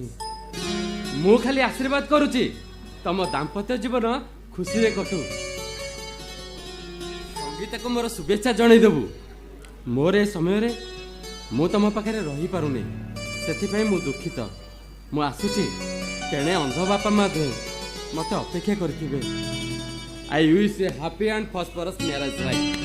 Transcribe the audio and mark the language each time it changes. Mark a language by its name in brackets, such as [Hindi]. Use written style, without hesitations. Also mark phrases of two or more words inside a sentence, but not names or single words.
[Odia] ମୁ ଖାଲି ଆଶୀର୍ବାଦ କରୁଛି ତମ ଦାମ୍ପତ୍ୟ ଜୀବନ ଖୁସି ରେ କଟୁ। ସଙ୍ଗୀତା କୁ ମୋର ଶୁଭେଚ୍ଛା ଜଣାଇ ଦେବୁ। ମୋର ଏ ସମୟ ରେ ମୁ ତମ ପାଖରେ ରହି ପାରୁନି ସେଥିପାଇଁ ମୁ ଦୁଃଖିତ। ମୁ ଆସୁଛି ତେଣେ ଅନ୍ଧ ବାପା ମା ଦେ ମତେ ଅପେକ୍ଷା କରିଥିବେ। [English] I wish a happy and prosperous marriage life.